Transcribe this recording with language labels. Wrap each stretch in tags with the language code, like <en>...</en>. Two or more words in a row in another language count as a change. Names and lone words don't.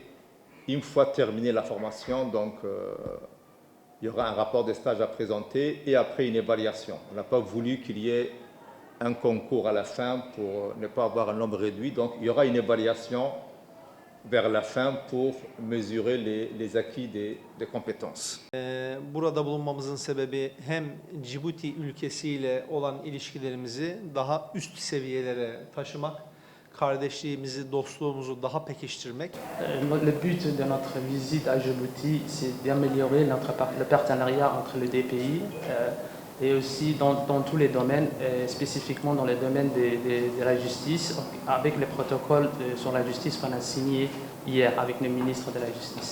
<fr>Une fois terminée la formation, donc il y aura un rapport de stage à présenter et après une évaluation. On n'a pas voulu qu'il y ait un concours à la fin pour ne pas avoir un nombre réduit. Donc, il y aura une évaluation vers la fin pour mesurer les acquis des compétences.</fr> <tr>Burada bulunmamızın sebebi hem Cibuti ülkesiyle olan ilişkilerimizi daha üst seviyelere taşımak, kardeşliğimizi, dostluğumuzu daha pekiştirmek.</tr> <fr>Le but de notre visite à Djibouti, c'est d'améliorer le partenariat entre les deux pays et aussi dans tous les domaines, spécifiquement dans les domaines de la justice, avec les protocoles sur la justice qu'on a signé hier avec le ministre de la Justice.</fr>